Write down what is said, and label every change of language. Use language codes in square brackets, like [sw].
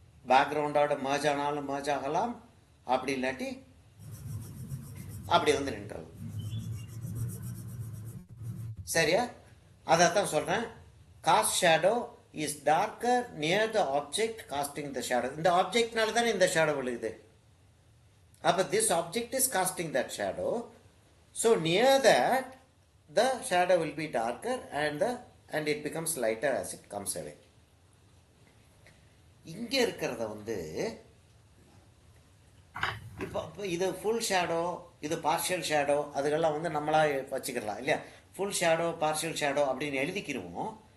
[ta] பேக்ரவுண்டோட merge ஆனாலும் merge ஆகலாம், அப்படி இல்லாட்டி அப்படி வந்து நின்றது. சரியா? அதான் சொல்றேன். [en] Cast shadow is darker near the object casting the shadow. [ta] இந்த ஆப்ஜெக்ட்னால தானே இந்த ஷேடோ விழுகுது. அப்போ [en] This object is casting that shadow. So near that the shadow will be darker and it becomes lighter as it comes away. [ta] இங்கே இருக்கிறத வந்து இப்போ இது ஃபுல் ஷேடோ, இது பார்ஷியல் ஷேடோ, அதுக்கெல்லாம் வந்து நம்மளா வச்சுக்கலாம் இல்லையா? ஃபுல் ஷேடோ பார்ஷியல் ஷேடோ அப்படின்னு எழுதிக்கிடுவோம்.